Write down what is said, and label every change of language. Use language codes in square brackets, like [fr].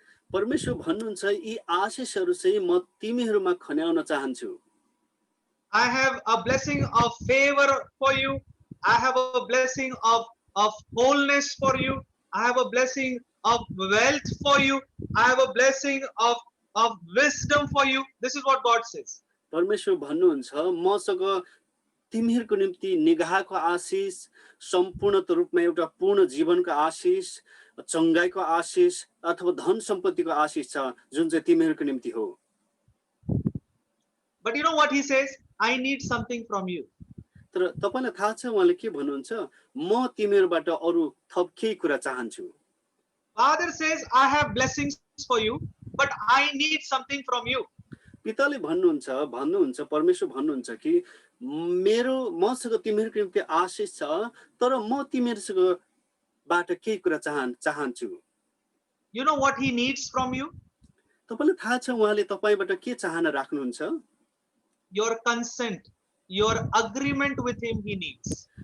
[ne] परमेश्वर भन्नुहुन्छ यी आशीषहरू चाहिँ म तिमीहरुमा खन्याउन चाहन्छु [en] I have a blessing of favor for you. I have a blessing of wholeness for you. I have a blessing of wealth for you. I have a blessing of wisdom for you. This is what God says. [ne] परमेश्वर भन्नुहुन्छ मसँग तिमीहरुको निम्ति निगाहको आशीष सम्पूर्ण रूपमा एउटा पूर्ण जीवनको आशीष चंगाईको आशीष अथवा धन सम्पत्तिको आशीष छ जुन चाहिँ तिमीहरुको निम्ति हो [en] But you know what he says? I need something from you. [ne] तर तपाईलाई थाहा छ उहाँले के भन्नुहुन्छ म तिमीहरुबाट अरु थप केही कुरा चाहन्छु [en] Father says I have blessings for you, but I need something from you. [ne] पिताले भन्नुहुन्छ परमेश्वर भन्नुहुन्छ कि मसँग तिमीहरुको निम्ति आशीष छ तर म तिमीहरुसँग बाट केही कुरा चाहन्छु [en] You know what he needs from you? [ne] तपाईलाई थाहा छ उहाँले तपाईबाट के चाहना राख्नुहुन्छ [en] Your consent, your agreement with him he needs.